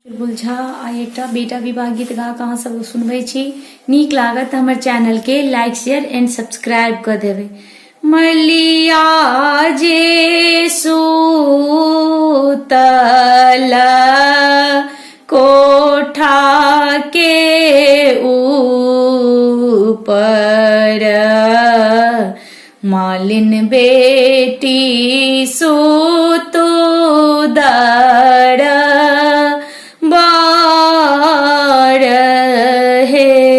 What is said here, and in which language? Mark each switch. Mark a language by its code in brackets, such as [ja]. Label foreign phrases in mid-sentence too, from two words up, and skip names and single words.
[mai] बुझा आ एकटा बेटा विवाह गीत गा कऽ अहाँ सब सुनबै छी। नीक लागत तऽ हमर चैनल के [en] like share and subscribe [mai] कऽ देबै। मलिया जे सूतल कोठा के ऊपर, मालिन बेटी सूतो दर बार हे।